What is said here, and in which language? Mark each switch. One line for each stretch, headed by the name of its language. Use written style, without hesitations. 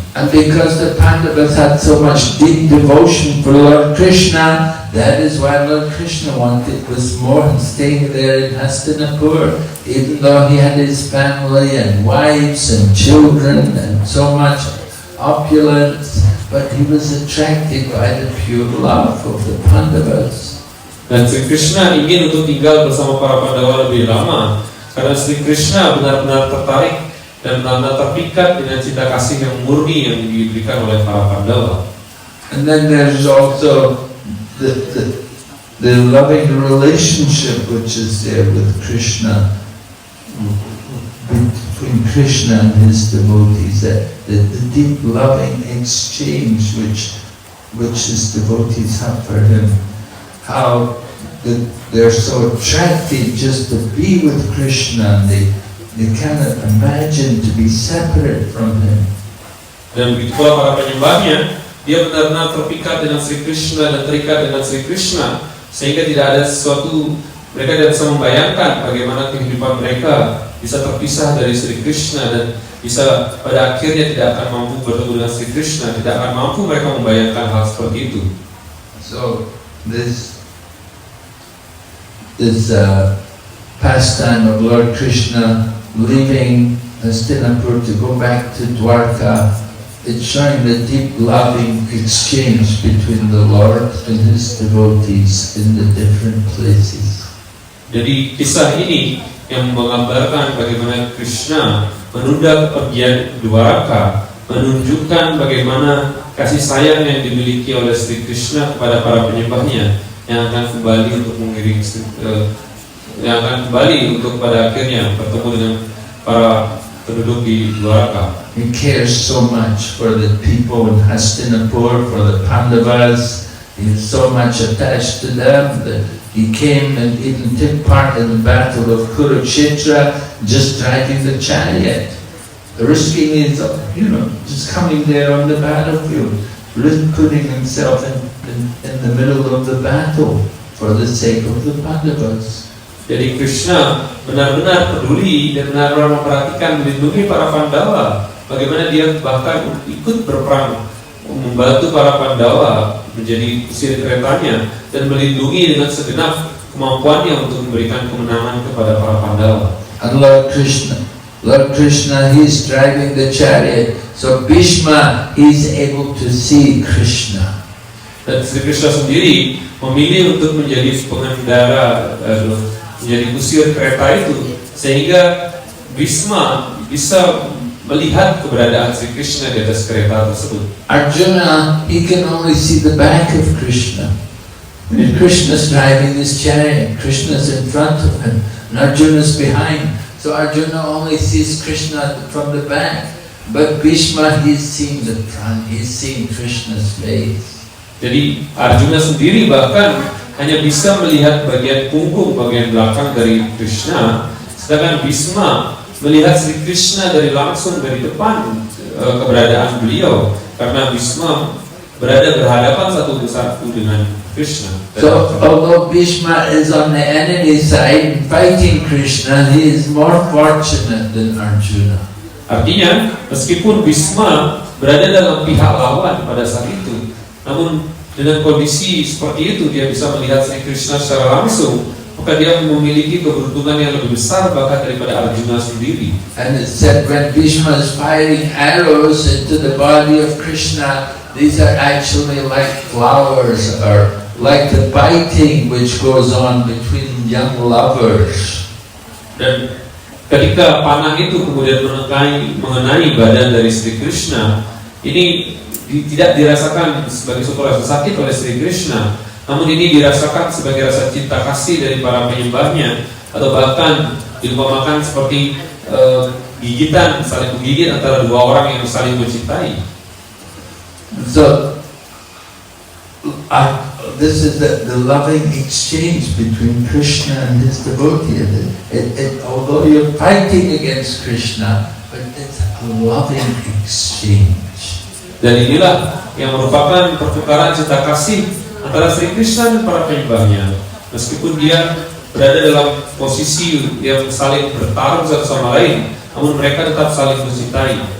English: And because the Pandavas had so much deep devotion for Lord Krishna, that is why Lord Krishna wanted was more staying there in Hastinapur, even though he had his family and wives and children and so much opulence, but he was attracted by the pure love of the Pandavas.
Indonesian: Dan Sri Krishna ingin untuk tinggal bersama para Pandawa lebih lama, karena Sri Krishna benar-benar tertarik dan benar-benar terpikat dengan cinta kasih yang murni yang diberikan oleh para Pandawa.
English: And then there's also the loving relationship which is there with Krishna, between Krishna and his devotees, the deep loving exchange which his devotees have for him. How they're so attracted just to be with Krishna, and they cannot imagine to be separate from him.
Indonesian: Dan begitu pula para penyembahnya, dia benar-benar terpikat dengan Sri Krishna dan terikat dengan Sri Krishna, sehingga tidak ada sesuatu Mereka tidak bisa membayangkan bagaimana kehidupan mereka bisa terpisah dari Sri Krishna dan bisa pada akhirnya tidak akan mampu bertemu dengan Sri Krishna, tidak akan mampu mereka membayangkan hal seperti itu.
English: So this pastime of Lord Krishna leaving Hastinapur to go back to Dwarka, it's showing the deep loving exchange between the Lord and His devotees in the different places.
Indonesian: Jadi kisah ini yang menggambarkan bagaimana Krishna menunda kepergian Dwaraka, menunjukkan bagaimana kasih sayang yang dimiliki oleh Sri Krishna kepada para penyembahnya yang akan kembali untuk mengiring, yang akan kembali untuk pada akhirnya bertemu dengan para penduduk di Dwaraka.
English: He cares so much for the people in Hastinapur, for the Pandavas. He is so much attached to them that he came and even took part in the battle of Kurukshetra, just driving the chariot, risking his, just coming there on the battlefield, putting himself in the middle of the battle for the sake of the Pandavas.
Indonesian: Jadi Krishna benar-benar peduli dan benar-benar memperhatikan, melindungi para Pandawa. Bagaimana dia bahkan ikut berperang, membantu para Pandawa menjadi kusir keretanya dan melindungi dengan segenap kemampuannya untuk memberikan kemenangan kepada para Pandawa.
English: And Lord Krishna, he's driving the chariot. So Bhishma, he's able to see Krishna.
Indonesian: Dan Sri Krishna sendiri memilih untuk menjadi pengendara, menjadi kusir kereta itu, sehingga Bhishma bisa melihat keberadaan Sri Krishna di atas kereta tersebut.
English: Arjuna, he can only see the back of Krishna. When Krishna's driving his chariot, Krishna's in front of him, and Arjuna's behind. So Arjuna only sees Krishna from the back. But Bhishma, he's seeing the front, he's seeing Krishna's face.
Indonesian: Jadi Arjuna sendiri bahkan hanya bisa melihat bagian punggung, bagian belakang dari Krishna, sedangkan Bhishma melihat Sri Krishna dari langsung dari depan keberadaan beliau, karena Bhishma berada berhadapan satu persatu dengan Krishna.
English: So although Bhishma is on the enemy side fighting Krishna, he is more fortunate than Arjuna.
Indonesian: Artinya, meskipun Bhishma berada dalam pihak lawan pada saat itu, namun dengan kondisi seperti itu dia bisa melihat Sri Krishna secara langsung, maka dia memiliki keberuntungan yang lebih besar bahkan daripada Arjuna sendiri.
English: And it said when Bhishma is firing arrows into the body of Krishna, these are actually like flowers, or like the biting which goes on between young lovers.
Indonesian: Dan ketika panah itu kemudian mengenai badan dari Sri Krishna, ini tidak dirasakan sebagai suatu rasa sakit oleh Sri Krishna, namun ini dirasakan sebagai rasa cinta kasih dari para penyembahnya, atau bahkan diumpamakan seperti gigitan, saling menggigit antara dua orang yang saling mencintai.
English: So this is the loving exchange between Krishna and his devotee. Although you're fighting against Krishna, but it's a loving exchange.
Indonesian: Dan inilah yang merupakan pertukaran cinta kasih antara Sri Krishna dan para penyembahnya. Meskipun dia berada dalam posisi yang saling bertarung satu sama lain, namun mereka tetap saling mencintai.